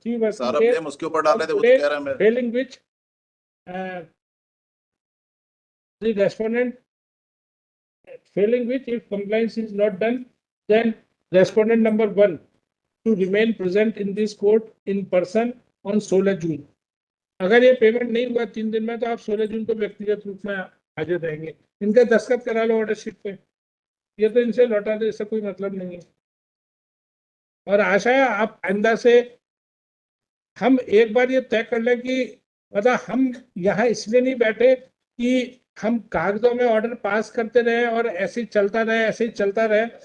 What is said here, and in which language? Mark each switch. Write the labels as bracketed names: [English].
[Hindi] सारा ब्लेम उसके ऊपर डाल रहे थे, वो तो कह रहा है मैं [English] failing which the respondent, failing which if compliance is not done, then respondent number 1 to remain present in this court in person on 16 June. [Hindi] अगर ये पेमेंट नहीं हुआ 3 दिन में, तो आप 16 जून को व्यक्तिगत रूप में हाजिर रहेंगे। इनका दस्तखत करा लो ऑर्डर शीट पे, ये तो इनसे लौटा दे, इससे कोई मतलब नहीं है। और आशा है आप आइंदा से हम एक बार ये तय कर लें कि मतलब हम यहाँ इसलिए नहीं बैठे कि हम कागजों में ऑर्डर पास करते रहे और ऐसे ही चलता रहे, ऐसे ही चलता रहे।